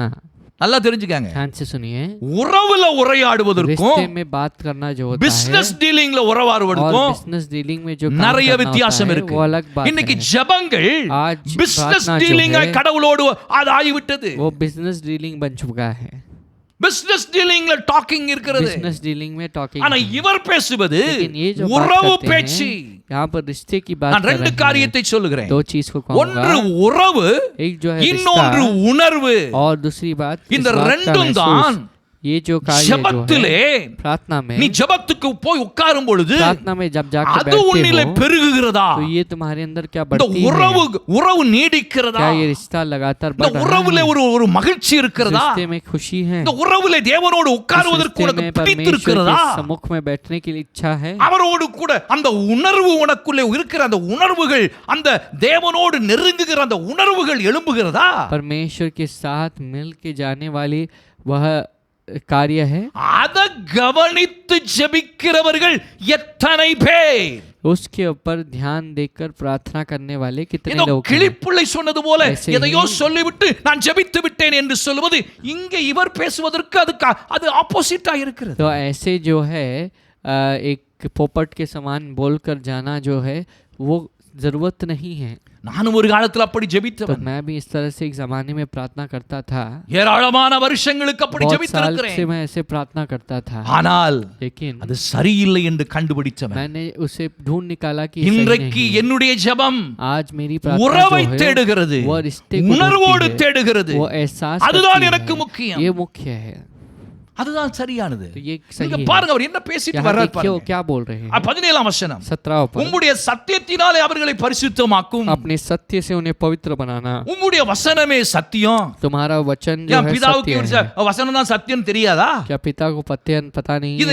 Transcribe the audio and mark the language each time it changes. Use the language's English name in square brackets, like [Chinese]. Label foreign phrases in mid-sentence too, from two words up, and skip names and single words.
[Tamil] நல்லா தெரிஞ்சுக்கங்க. [Hindi] ध्यान से सुनिए, [Tamil] உறவுல உரையாடுவதற்கும் [Hindi] रिश्ते में बात करना जो होता [Tamil] பிசினஸ் [Hindi] है [Tamil] டீலிங்ல [Hindi] और [Tamil] உறவாடுவதற்கும் [English] business dealing [Hindi] में जो काम [Tamil] நிறைய [Hindi] करना [Tamil] வித்தியாசம் [Hindi] होता है [Tamil] இருக்கு. [Hindi] वो अलग बात [Tamil] இன்னைக்கு [Hindi] है। [Tamil] ஜெபங்கள் [Hindi] आज [Tamil] பிசினஸ் [Hindi] प्रार्थना जो [Tamil] டீலிங்கா [Hindi] है [Tamil] கடவுளோடு அது ஆகிவிட்டது. [Hindi] वो [English] business dealing [Hindi] बन चुका है। [English] business dealingla talking [Tamil] இருக்கிறது. [English] business dealing [Hindi] में टॉकिंग [Tamil] ஆனா இவர் பேசுவது [Hindi] लेकिन ये जो बात [Tamil] உறவு [Hindi] करते [Tamil] பேச்சு. [Hindi] हैं, यहाँ पर रिश्ते की बात [Tamil] நான் [Hindi] कर [Tamil] ரெண்டு [Hindi] रहे हैं। [Tamil] காரியத்தை சொல்லுகிறேன். [Hindi] दो चीज को [Tamil] ஒன்று [Hindi] कहूंगा, [Tamil] உறவு, [Hindi] एक जो है [Tamil] இன்னொன்று [Hindi] रिश्ता [Tamil] உணர்வு. [Hindi] और दूसरी बात इस [Tamil] இந்த [Hindi] बात का [Tamil] ரெண்டும் [Hindi] महसूस। [Tamil] தான் [Hindi] ये जो कार्य जो [Tamil] ஜெபத்திலே [Hindi] है प्रार्थना में, [Tamil] நீ ஜெபத்துக்கு போய் உட்காரும் பொழுது [Hindi] प्रार्थना में जब जाकर [Tamil] அது [Hindi] बैठते [Tamil] உன்னிலே [Hindi] हो [Tamil] பெருகுகிறதா? [Hindi] तो ये तुम्हारे अंदर क्या [Tamil] இந்த [Hindi] बढ़ती [Tamil] உறவு [Hindi] है? [Tamil] உறவு நீடிக்கிறதா? [Hindi] क्या ये रिश्ता लगातार [Tamil] இந்த [Hindi] बढ़ रहा [Tamil] உறவுல [Hindi] है? [Tamil] ஒரு மகிழ்ச்சி [Hindi] इस [Tamil] இருக்கிறதா? [Hindi] रिश्ते में खुशी है? [Tamil] இந்த உறவுல தேவனோடு [Hindi] इस [Tamil] உட்காருவதற்கு [Hindi] रिश्ते [Tamil] உனக்கு [Hindi] में परमेश्वर [Tamil] பிடித்திருக்கிறதா? [Hindi] के सम्मुख में बैठने के लिए इच्छा है? [Tamil] அவரோடு கூட அந்த உணர்வு உனக்குள்ளே இருக்கிற அந்த உணர்வுகள், அந்த தேவனோடு நெருங்குகிற அந்த உணர்வுகள் எழும்புகிறதா? [Hindi] परमेश्वर के साथ मिल के जाने वाली वह कार्य है। [Tamil] அத கவனித்து ஜெபிக்கிறவர்கள் எத்தனை பேர்? [Hindi] उसके ऊपर ध्यान देकर प्रार्थना करने वाले कितने [Tamil] ஏதோ [Hindi] लोग हैं? [Tamil] கிளிப்புள்ளை சொன்னது போல [Hindi] ऐसे [Tamil] எதையோ [Hindi] ही- [Tamil] சொல்லிவிட்டு நான் ஜெபித்து விட்டேன் என்று சொல்வது இங்கே இவர் பேசுவதற்கு அது ஆப்போசிட்டா இருக்கிறது. [Hindi] तो ऐसे जो है एक पोपट के समान बोलकर जाना जो है वो जरूरत नहीं है। [Tamil] நானும் ஒரு காலத்துல அப்படி [Hindi] तो [Tamil] ஜெபித்தவன், [Hindi] मैं भी इस तरह से एक जमाने में प्रार्थना करता था, [Tamil] ஏராளமான வருஷங்களுக்கு அப்படி [Hindi] बहुत साल [Tamil] ஜெபித்திருக்கிறேன். [Hindi] से मैं ऐसे प्रार्थना करता था, [Tamil] ஆனால் [Hindi] लेकिन [Tamil] அது சரியில்லை என்று கண்டுபிடிச்சவன். [Hindi] मैंने उसे ढूंढ निकाला कि सही [Tamil] இன்றைக்கு [Hindi] नहीं। [Tamil] என்னுடைய ஜெபம் [Hindi] आज मेरी प्रार्थना [Tamil] உறவை [Hindi] जो है, [Tamil] தேடுகிறது, [Hindi] वो रिश्ते को [Tamil] உணர்வோடு [Hindi] ढूंढती है, [Tamil] தேடுகிறது. [Hindi] वो एहसास [Tamil] அதுதான் [Hindi] करती [Tamil] எனக்கு [Hindi] है, [Tamil] முக்கியம். [Hindi] ये मुख्य है। [Tamil] அதுதான் சரியானது. [Hindi] तो ये [Tamil] நீங்க [Hindi] सही है। [Tamil] பாருங்க அவர் என்ன பேசிட்டு [Hindi] यहाँ [Tamil] வர்றார் [Hindi] देखिए वो [Tamil] பாருங்க. [Hindi] क्या बोल रहे हैं। [Tamil] 17ஆம் வசனம், [Hindi] 17 पर [Tamil] உம்முடைய சத்தியத்தினாலே அவர்களை பரிசுத்தமாக்கும். [Hindi] अपने सत्य से उन्हें पवित्र बनाना, [Tamil] உம்முடைய வசனமே சத்தியம். [Hindi] तुम्हारा वचन जो [Tamil] என் [Hindi] है [Tamil] பிதாவுக்கு [Hindi] सत्य [Tamil] இவர் [Hindi] है। [Tamil] வசனம் தான் சத்தியம் தெரியாதா? [Hindi] क्या पिता को पता नहीं [Tamil] இதை